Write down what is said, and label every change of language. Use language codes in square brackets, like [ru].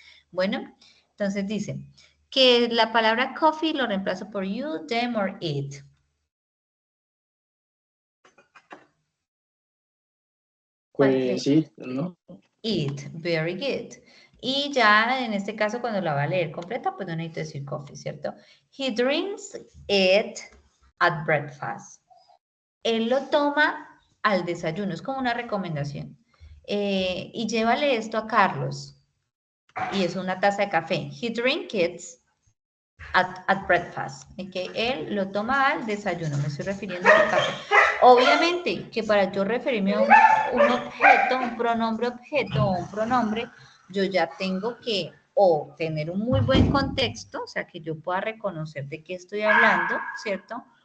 [es] Bueno, entonces dice que la palabra coffee lo reemplazo por [en] you, them or it. [es] Pues sí, ¿no? [en] It, very good. [es] Y ya en este caso cuando la va a leer completa, pues no necesito decir coffee, ¿cierto? [en] He drinks it at breakfast. [es] Él lo toma al desayuno, es como una recomendación. Y llévale esto a Carlos. Y es una taza de café. [en] He drinks it at breakfast. [es] Que él lo toma al desayuno, me estoy refiriendo al café. Obviamente que para yo referirme a un objeto, un pronombre objeto o un pronombre, yo ya tengo que o tener un muy buen contexto, o sea, que yo pueda reconocer de qué estoy hablando, ¿cierto?